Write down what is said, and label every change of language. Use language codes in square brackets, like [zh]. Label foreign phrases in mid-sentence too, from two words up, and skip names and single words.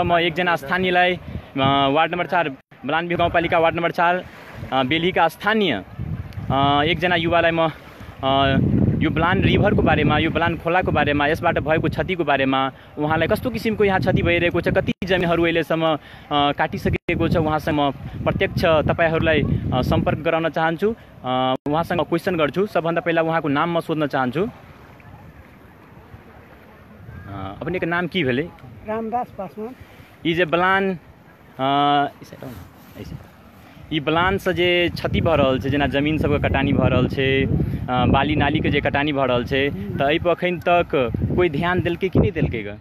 [ne] म एकजना स्थानीयलाई वार्ड नम्बर 4 बलानबेहुल गाउँपालिका वार्ड नम्बर 4 बेलीका स्थानीय एकजना युवालाई म यो बलान रिभरको बारेमा, यो बलान खोलाको बारेमा, यसबाट भएको क्षतिको बारेमा, उहाँलाई कस्तो किसिमको यहाँ क्षति भइरहेको छ, कति जमिनहरू अहिलेसम्म काटिसकेको छ, उहाँसँग म प्रत्यक्ष तपाईहरुलाई सम्पर्क गराउन चाहन्छु। उहाँसँग क्वेसन गर्छु। सबभन्दा पहिला उहाँको नाम म सोध्न चाहन्छु। [mai] अपने का नाम की भेले? रामदास पासवान। ई जे बलान ई बलान से जे क्षति भ रहल छै, जेना जमीन सबके कटानी भ रहल छै, बाली नाली के जे कटानी भ रहल छै, त एहि पर अखन तक कोई ध्यान देलकै कि नहीं देलकै ग?